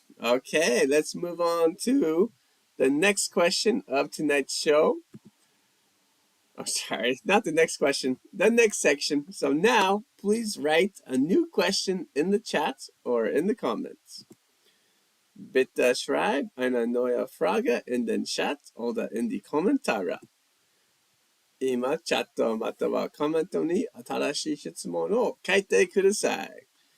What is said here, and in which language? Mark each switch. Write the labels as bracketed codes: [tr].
[en] Okay, let's move on to the next question of tonight's show. Oh, sorry, not the next question, the next section. So now, please write a new question in the chat or in the comments. [de] Bitte schreib eine neue Frage in den Chat oder in die Kommentare. [ja] 今、チャットまたはコメントに新しい質問を書いてください。